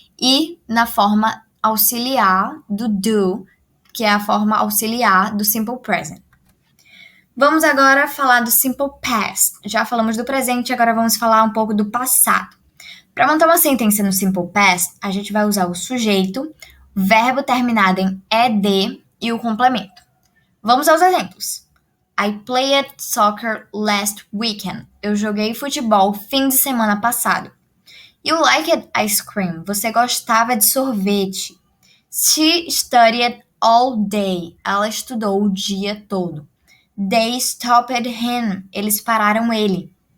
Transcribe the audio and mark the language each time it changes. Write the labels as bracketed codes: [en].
[pt] E na forma auxiliar do do, que é a forma auxiliar do simple present. Vamos agora falar do simple past. Já falamos do presente, agora vamos falar um pouco do passado. Para montar uma sentença no simple past, a gente vai usar o sujeito, verbo terminado em ed e o complemento. Vamos aos exemplos. [en] I played soccer last weekend. [pt] Eu joguei futebol fim de semana passado. [en] You liked ice cream. [pt] Você gostava de sorvete. [en] She studied all day. [pt] Ela estudou o dia todo. [en] They stopped him. [pt] Eles pararam ele.